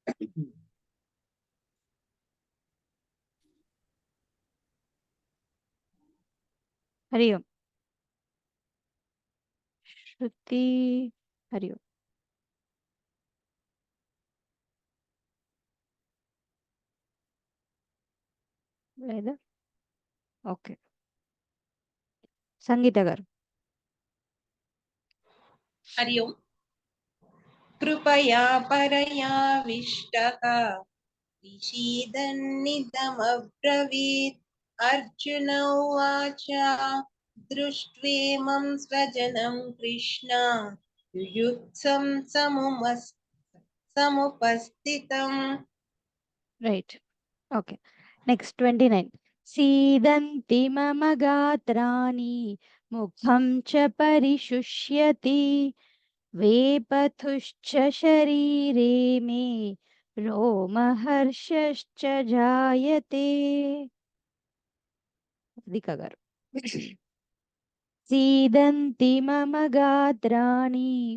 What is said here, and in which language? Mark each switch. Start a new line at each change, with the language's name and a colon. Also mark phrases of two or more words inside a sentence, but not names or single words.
Sanskrit: हरि ओम श्रुति हरि ओम
Telugu: లేదా ఓకే సంగీత గారు
Sanskrit: हरि ओम् कृपया परयाविष्टः विषीदन्निदमब्रवीत् अर्जुन उवाच दृष्ट्वेमं स्वजनं कृष्ण युयुत्सं समुपस्थितम्
English: right okay next 29
Sanskrit: सीदन्ति मम गात्राणि मुखं च परिशुष्यति वेपथुश्च शरीरे मे रोमहर्षश्च जायते
Telugu: దికా గారు
Sanskrit: सीदन्ति मम गात्राणि